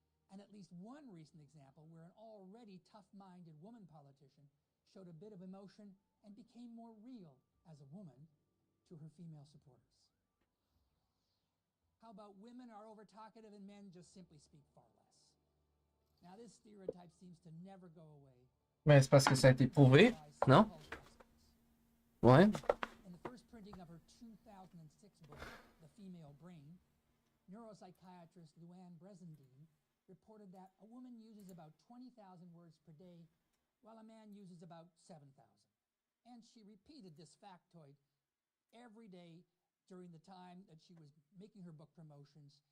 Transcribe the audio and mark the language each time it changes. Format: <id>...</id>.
<en>And at least one recent example where an already tough-minded woman politician showed a bit of emotion and became more real as a woman to her female supporters. How about women are over-talkative and men just simply speak far less? Now this stereotype seems to never go away.</en> <fr>Mais c'est parce que ça a été prouvé, non? Ouais.</fr> <en>In the first printing of her 2006 book, The Female Brain, neuropsychiatrist Luann Brezendine reported that a woman uses about 20,000 words per day, while a man uses about 7,000. And she repeated this factoid every day during the time that she was making her book promotions.</en>